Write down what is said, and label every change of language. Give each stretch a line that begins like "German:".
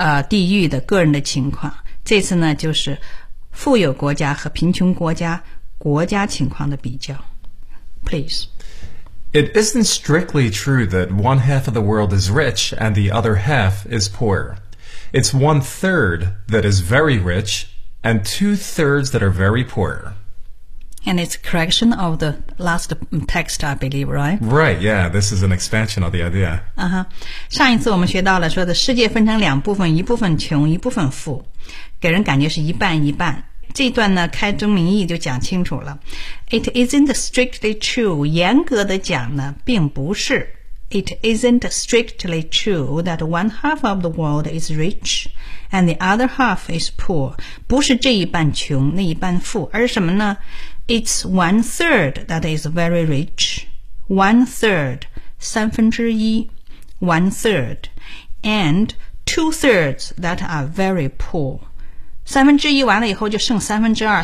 Chinese: 地域的个人的情况，这次呢就是富有国家和贫穷国家国家情况的比较。
English: Please. It isn't strictly true that one half of the world is rich and the other half is poor. It's one third that is very rich and two thirds that are very poor. And it's a correction of the last text, I believe, right? Right, yeah, this is an expansion of the idea. Uh-huh.
Chinese: 上一次我们学到了说的世界分成两部分，一部分穷，一部分富，给人感觉是一半一半。这段呢，开宗明义就讲清楚了。
English: It isn't strictly true,
Chinese: 严格的讲呢，并不是。
English: It isn't strictly true that one half of the world is rich and the other half is poor.
Chinese: 不是这一半穷，那一半富，而是什么呢？
English: It's one third that is very rich. One third,
Chinese: 三分之一
English: one third. And two thirds that are very poor.
Chinese: 三分之一完了以后就剩三分之二。